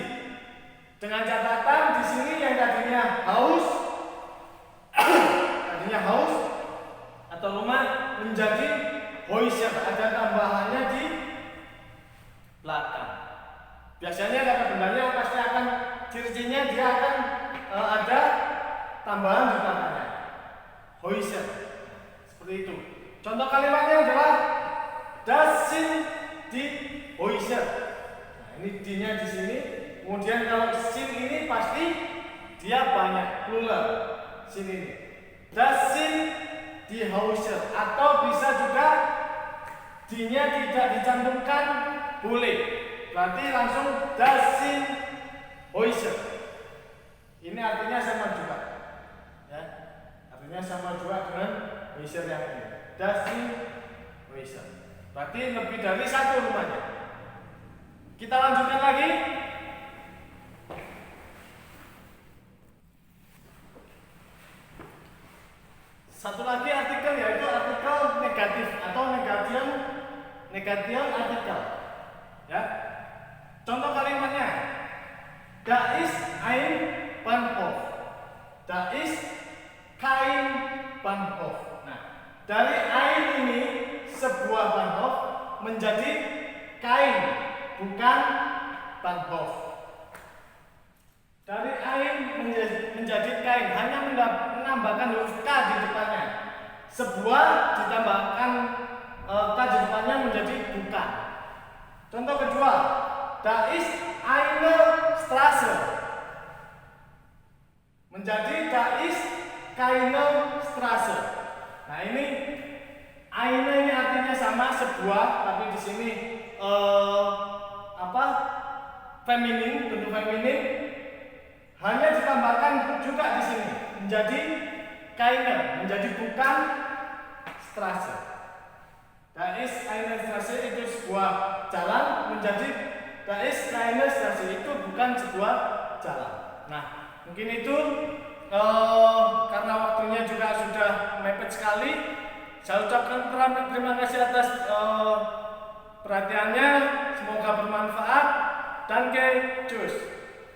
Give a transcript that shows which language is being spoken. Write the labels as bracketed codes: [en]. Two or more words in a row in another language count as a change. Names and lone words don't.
[id] Dengan catatan di sini yang tadinya haus, atau rumah menjadi Häuser, ada tambahannya di belakang. Biasanya kata bendanya pasti akan ciri-cirinya dia akan ada tambahan di belakangnya. Häuser. Seperti itu. Contoh kalimatnya adalah [de] das sind die Häuser. [id] Nah, ini D-nya di sini. Kemudian kalau sin ini pasti dia banyak, plural. Sin ini. [de] Das sind die Häuser, [id] atau bisa juga D-nya tidak dicantumkan, boleh. Berarti langsung [de] das sind Häuser. [id] Ini artinya sama juga. Ya. Artinya sama juga dengan Häuser yang ini. [de] Das sind Häuser. [id] Berarti lebih dari satu rumahnya. Kita lanjutkan lagi. Satu lagi artikel, yaitu artikel negatif atau negation artikel. Ya. Contoh kalimatnya, [de] da ist ein Bahnhof. Da ist kein Bahnhof. [id] Nah, dari ein ini sebuah Bahnhof menjadi kein, bukan Bahnhof. Dari ein menjadi kein, hanya menambahkan huruf K di depannya. Sebuah ditambahkan K di depannya menjadi bukan. Contoh kedua, [de] da ist eine Straße menjadi da ist keine Straße. [id] Nah, ini eine ini artinya sama, sebuah, tapi di sini feminin, bentuk feminin, hanya ditambahkan juga di sini menjadi keine, menjadi bukan Straße. [de] Da ist eine Straße [id] itu sebuah jalan, menjadi [de] da ist keine Straße [id] itu bukan sebuah jalan. Nah, mungkin itu karena waktunya juga sudah mepet sekali. Saya ucapkan terima kasih atas perhatiannya. Semoga bermanfaat. [de] Danke, tschüss.